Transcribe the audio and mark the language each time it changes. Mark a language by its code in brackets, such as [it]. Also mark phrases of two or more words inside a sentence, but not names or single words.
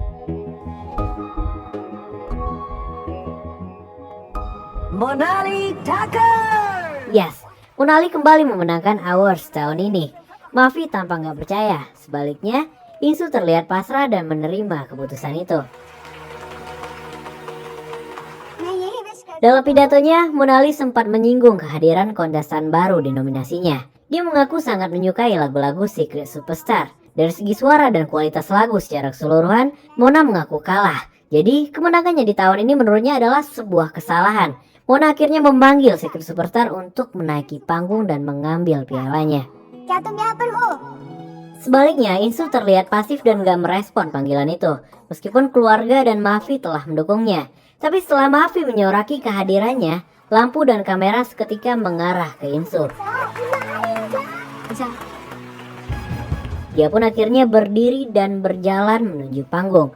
[id] Monali Thakur. Yes, Monali kembali memenangkan awards tahun ini. Mafi tampak gak percaya. Sebaliknya, Insu terlihat pasrah dan menerima keputusan itu. [hi] मैं यही विश करती [id] Dalam pidatonya, Monali sempat menyinggung kehadiran kontestan baru di nominasinya. Dia mengaku sangat menyukai lagu-lagu Secret Superstar. Dari segi suara dan kualitas lagu secara keseluruhan, Mona mengaku kalah. Jadi, kemenangannya di tahun ini menurutnya adalah sebuah kesalahan. Mona akhirnya memanggil Secret Superstar untuk menaiki panggung dan mengambil pialanya. [hi] क्या तुम यहाँ पर हो? [id] Sebaliknya, Insu terlihat pasif dan gak merespon panggilan itu. Meskipun keluarga dan Mafi telah mendukungnya. Tapi setelah Mafi menyoraki kehadirannya, lampu dan kamera seketika mengarah ke Insu. Dia pun akhirnya berdiri dan berjalan menuju panggung.